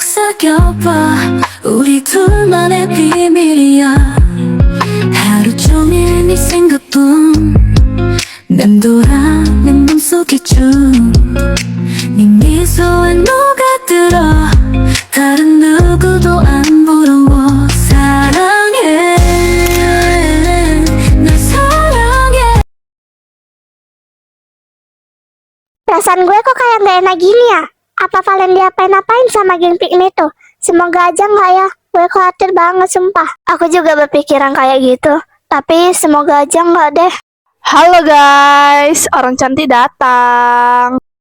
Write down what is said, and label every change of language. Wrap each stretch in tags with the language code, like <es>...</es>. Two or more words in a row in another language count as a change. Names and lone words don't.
<ko>사겨봐 우리 둘만의 비밀이야 하루 종일 네 생각뿐 맴돌아 내 맘속에 쭉네 미소에 녹아들어 다른 누구도 안 부러워 사랑해 날 사랑해.</ko> <id>Perasaan gue kok kayak gak enak gini ya? Apa Valen diapain-apain sama geng piknik tuh? Semoga aja nggak ya. Gue khawatir banget sumpah. Aku juga berpikiran kayak gitu. Tapi semoga aja nggak deh. Halo guys, orang cantik datang.</id>